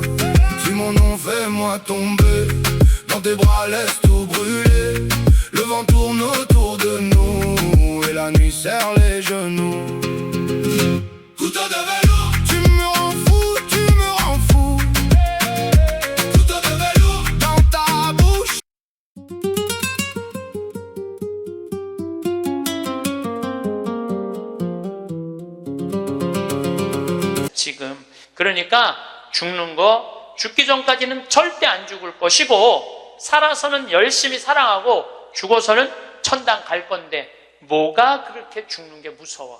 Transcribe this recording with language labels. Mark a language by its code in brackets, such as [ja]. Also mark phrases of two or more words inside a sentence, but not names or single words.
[fr] Si mon nom fais-moi tomber, dans tes bras laisse tout brûler. Le vent tourne autour de nous et la nuit serre les genoux. Couteau de velours, tu me rends fou, tu me rends fou. Couteau de velours dans ta bouche. [ko] 지금 그러니까 죽는 거 죽기 전까지는 절대 안 죽을 것이고 살아서는 열심히 사랑하고 죽어서는 천당 갈 건데 뭐가 그렇게 죽는 게 무서워?